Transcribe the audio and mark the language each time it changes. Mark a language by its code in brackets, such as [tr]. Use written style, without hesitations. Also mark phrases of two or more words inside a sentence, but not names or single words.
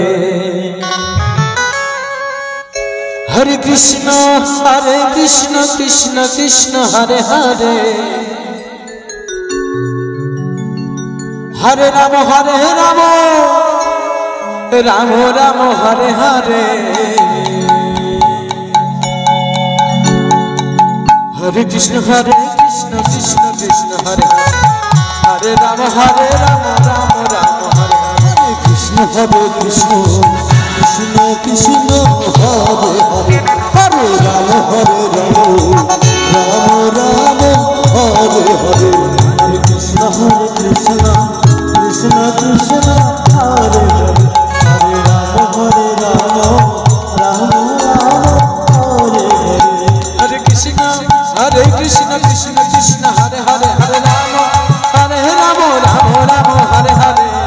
[sa] হরে কৃষ্ণ কৃষ্ণ কৃষ্ণ হরে হরে হরে রাম রাম রাম হরে হরে হরে কৃষ্ণ কৃষ্ণ কৃষ্ণ হরে হরে রাম রাম রাম হরে হরে কৃষ্ণ কৃষ্ণ কৃষ্ণ কৃষ্ণ হরে হরে হরে রাম রাম রাম হরে হরে হরে কৃষ্ণ কৃষ্ণ কৃষ্ণ হরে হরে হরে রাম রাম রাম হরে হরে হরে কৃষ্ণ কৃষ্ণ কৃষ্ণ হরে হরে হরে রাম রাম হরে হরে